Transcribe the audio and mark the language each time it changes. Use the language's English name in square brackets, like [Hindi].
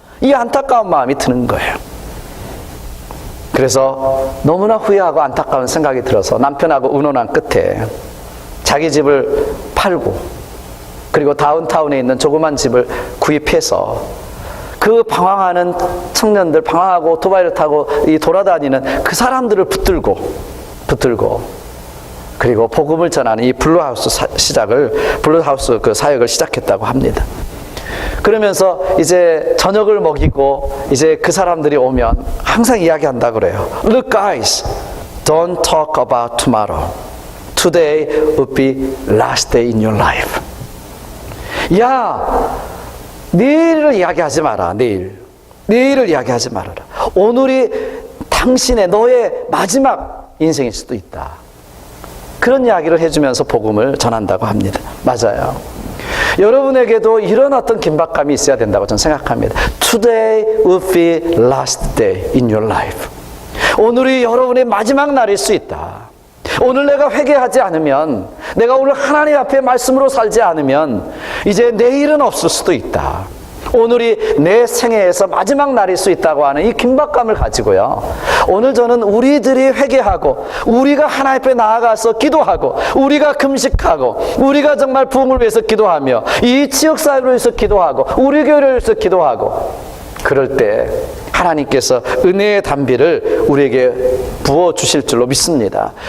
[Korean] 이 안타까운 마음이 드는 거예요. 그래서 너무나 후회하고 안타까운 생각이 들어서 남편하고 의논한 끝에 자기 집을 팔고 그리고 다운타운에 있는 조그만 집을 구입해서 그 방황하는 청년들, 방황하고 오토바이를 타고 이 돌아다니는 그 사람들을 붙들고 그리고 복음을 전하는 이 블루하우스 블루하우스 그 사역을 시작했다고 합니다. 그러면서 이제 저녁을 먹이고 이제 그 사람들이 오면 항상 이야기한다 그래요. [English] Look guys, don't talk about tomorrow. Today will be last day in your life. [Korean] 야, 내일을 이야기하지 마라. 내일을 이야기하지 말아라. 오늘이 당신의 너의 마지막 인생일 수도 있다. 그런 이야기를 해주면서 복음을 전한다고 합니다. 맞아요. 여러분에게도 이런 어떤 긴박감이 있어야 된다고 저는 생각합니다. [English] Today will be last day in your life. [Korean] 오늘이 여러분의 마지막 날일 수 있다. 오늘 내가 회개하지 않으면, 내가 오늘 하나님 앞에 말씀으로 살지 않으면 이제 내일은 없을 수도 있다. 오늘이 내 생애에서 마지막 날일 수 있다고 하는 이 긴박감을 가지고요, 오늘 저는 우리들이 회개하고 우리가 하나님 앞에 나아가서 기도하고 우리가 금식하고 우리가 정말 부흥을 위해서 기도하며 이 지역사회를 위해서 기도하고 우리 교회를 위해서 기도하고 그럴 때 하나님께서 은혜의 담비를 우리에게 부어주실 줄로 믿습니다.